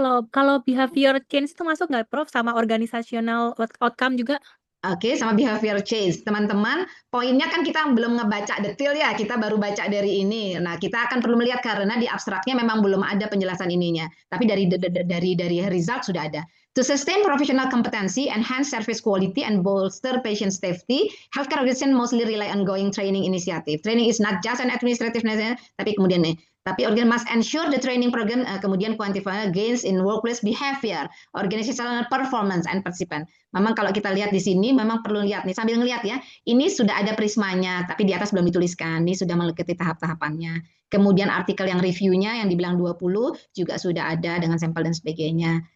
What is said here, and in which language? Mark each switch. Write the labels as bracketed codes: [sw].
[id] Kalau behavior change itu masuk nggak, Prof, sama organizational outcome juga? Oke, sama behavior change. Teman-teman, poinnya kan kita belum ngebaca detail ya, kita baru baca dari ini. Nah, kita akan perlu melihat karena di abstraknya memang belum ada penjelasan ininya. Tapi dari result sudah ada. [en] To sustain professional competency, enhance service quality, and bolster patient safety, healthcare organization mostly rely on ongoing training initiative. Training is not just an administrative measure, [id] tapi kemudian tapi [en] organ must ensure the training program [id] kemudian [en] quantify gains in workplace behavior, organizational performance, and participant. [id] Memang kalau kita lihat di sini, memang perlu lihat nih sambil ngelihat ya. Ini sudah ada prismanya, tapi di atas belum dituliskan. Ini sudah mengikuti tahap-tahapannya. Kemudian artikel yang reviewnya yang dibilang 20 juga sudah ada dengan sampel dan sebagainya.